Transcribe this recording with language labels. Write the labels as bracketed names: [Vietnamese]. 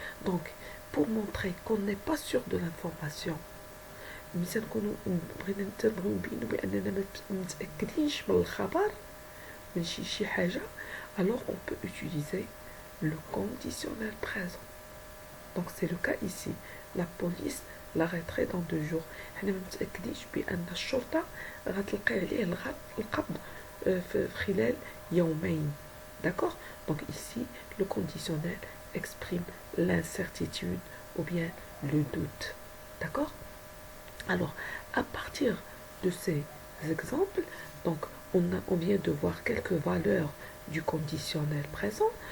[French] Donc, pour montrer qu'on n'est pas sûr de l'information, [Arabic] مثلا نكونوا بغينا نبينوا بأننا متأكدينش من الخبر من شي حاجة, [French] alors on peut utiliser le conditionnel présent. Donc c'est le cas ici. La police l'arrêterait dans 2 jours. [Arabic] حنا متأكدينش بأن الشرطة غتلقي عليه القبض في خلال يومين. [French] D'accord. Donc ici le conditionnel exprime l'incertitude ou bien le doute. D'accord. Alors, à partir de ces exemples, donc on vient de voir quelques valeurs du conditionnel présent.